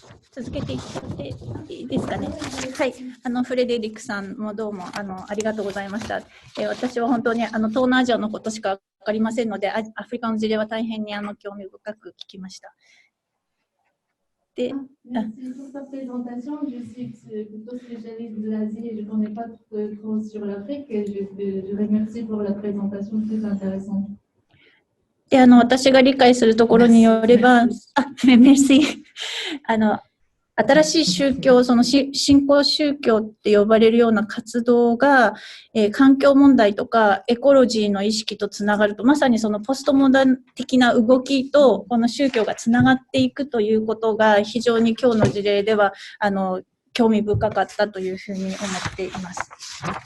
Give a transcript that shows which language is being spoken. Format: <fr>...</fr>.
<ja>続けていっていいですかね。はい、フレデリックさんもどうもありがとうございました。私は本当に東南アジアのことしか分かりませんので、アフリカの事例は大変に興味深く聞きました。で、</ja> <fr>Merci pour ta présentation. Je suis plutôt spécialiste de l'Asie et je ne connais pas trop sur l'Afrique. Je remercie pour la présentation très intéressante.</fr> <ja>で、私が理解するところによれば、メルシー。新しい宗教、その新興宗教って呼ばれるような活動が、環境問題とかエコロジーの意識とつながると、まさにそのポストモダン的な動きとこの宗教がつながっていくということが非常に今日の事例では興味深かったというふうに思っています。</ja>